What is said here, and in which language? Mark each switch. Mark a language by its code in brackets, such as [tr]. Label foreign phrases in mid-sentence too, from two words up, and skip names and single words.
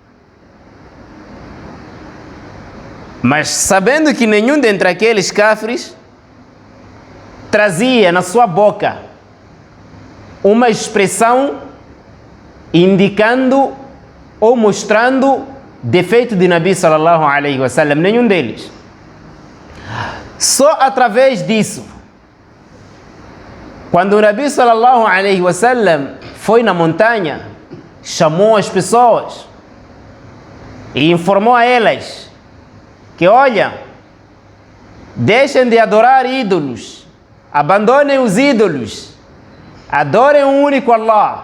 [pt] Mas sabendo que nenhum dentre aqueles cáfires trazia na sua boca uma expressão indicando ou mostrando defeito de [ar] النبي صلى الله عليه وسلم, [pt] nenhum deles. Só através disso, quando o [ar] النبي صلى الله عليه وسلم [pt] foi na montanha, chamou as pessoas e informou a elas que, olha, deixem de adorar ídolos, abandonem os ídolos, adorem o único Allah.